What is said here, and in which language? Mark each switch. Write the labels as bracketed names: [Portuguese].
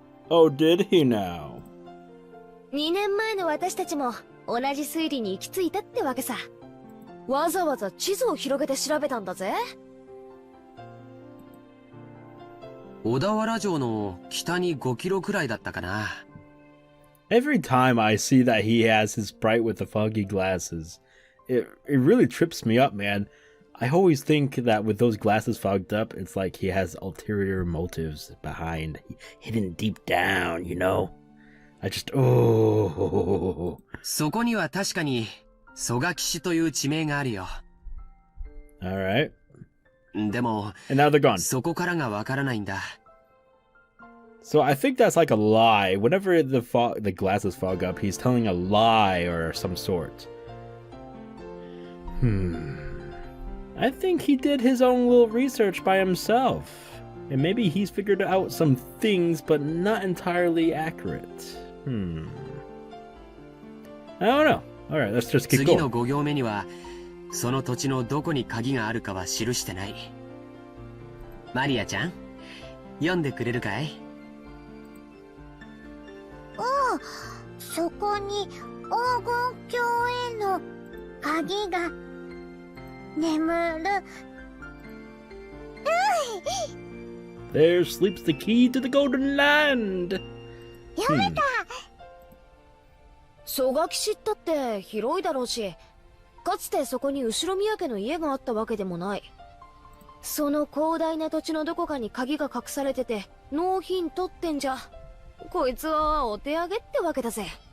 [English] Oh, did he now? [Japanese] 2年前の私たちも同じ推理に行き着いたってわけさ。わざわざ地図を広げて調べたんだぜ。小田原城の北に5キロくらいだったかな。 [English] Every time I see that he has his sprite with the foggy glasses, it really trips me up, man. I always think that with those glasses fogged up, it's like he has ulterior motives behind, hidden deep down, you know? I just, oh. [Japanese] そこには確かに蘇我岸という地名があるよ。 [English] Alright. [Japanese] でも、 [English] And now they're gone. [Japanese] そこからがわからないんだ。 [English] So I think that's like a lie. Whenever the glasses fog up, he's telling a lie or some sort. I think he did his own little research by himself. And maybe he's figured out some things, but not entirely accurate. I don't know. Alright, let's just keep [Japanese] 次の [English] going. [Japanese] 5行目には、その土地のどこに鍵があるかは記してない。マリアちゃん、読んでくれるかい？そこに黄金鏡への鍵が眠る。 [English] There sleeps the key to the golden land. [Japanese] 読めた。蘇我岸ったって広いだろうし、かつてそこに後宮家の家があったわけでもない。その広大な土地のどこかに鍵が隠されてて納品取ってんじゃ、こいつはお手上げってわけだぜ。